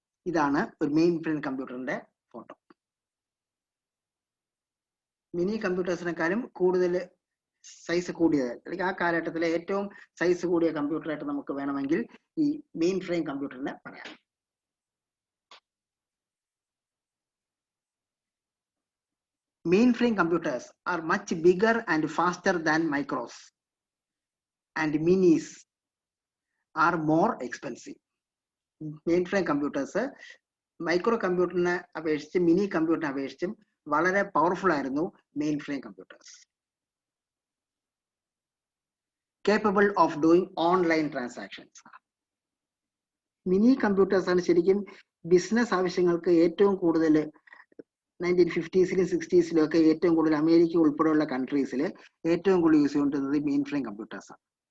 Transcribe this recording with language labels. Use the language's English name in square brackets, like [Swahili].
[Malayalam] ഇതാണ് ഒരു main frame കമ്പ്യൂട്ടറിന്റെ ഫോട്ടോ. മിനി കമ്പ്യൂട്ടേഴ്സിനെക്കാളും കൂടുതൽ സൈസ് കൂടിയത്, അല്ലെങ്കിൽ ആ കാലഘട്ടത്തിലെ ഏറ്റവും സൈസ് കൂടിയ കമ്പ്യൂട്ടറായിട്ട് നമുക്ക് വേണമെങ്കിൽ ഈ മെയിൻ ഫ്രെയിം കമ്പ്യൂട്ടറിനെ പറയാം. [English] Mainframe computers are much bigger and faster than micros, and minis are more expensive. [Malayalam] Mainframe computers micro കമ്പ്യൂട്ടറിനെ അപേക്ഷിച്ച് മിനി കമ്പ്യൂട്ടറിനെ അപേക്ഷിച്ചും വളരെ പവർഫുൾ ആയിരുന്നു mainframe computers. [English] Capable of doing online transactions. [Malayalam] Mini computers ആണ് ശരിക്കും ബിസിനസ് ആവശ്യങ്ങൾക്ക് ഏറ്റവും കൂടുതൽ 1950s 60s ഒക്കെ ഏറ്റവും കൂടുതൽ അമേരിക്ക ഉൾപ്പെടെയുള്ള കൺട്രീസിൽ ഏറ്റവും കൂടുതൽ യൂസ് ചെയ്തുകൊണ്ടിരുന്നത് മെയിൻ ഫ്രെയിം കമ്പ്യൂട്ടേഴ്സ് ആണ്.